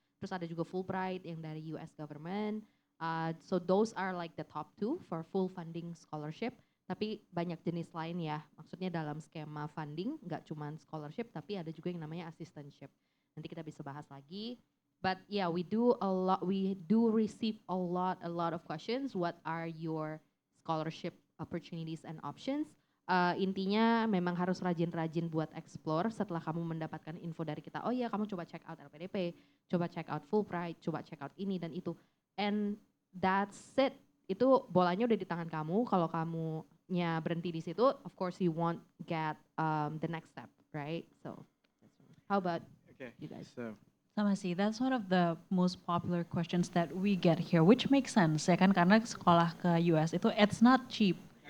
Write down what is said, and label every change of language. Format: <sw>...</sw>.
<id>Terus ada juga Fulbright yang dari US government.</id> <en>So those are like the top 2 for full funding scholarship.</en> <id>Tapi banyak jenis lain ya. Maksudnya dalam skema funding nggak cuma scholarship, tapi ada juga yang namanya assistantship.</id> <en>Nanti kita bisa bahas lagi. But yeah, we do receive a lot of questions. What are your scholarship opportunities and options? Intinya memang harus rajin-rajin buat explore setelah kamu mendapatkan info dari kita. Oh iya, kamu coba check out LPDP, coba check out Fulbright, coba check out ini dan itu.</en> <id>And that's it. Itu bolanya udah di tangan kamu.</id> <en>Kalau kamunya berhenti di situ, of course you won't get the next step, right? So, how about Okay, you guys? so Sama sih, that's one of the most popular questions that we get here, which makes sense ya kan, karena sekolah ke US itu it's not cheap.</en>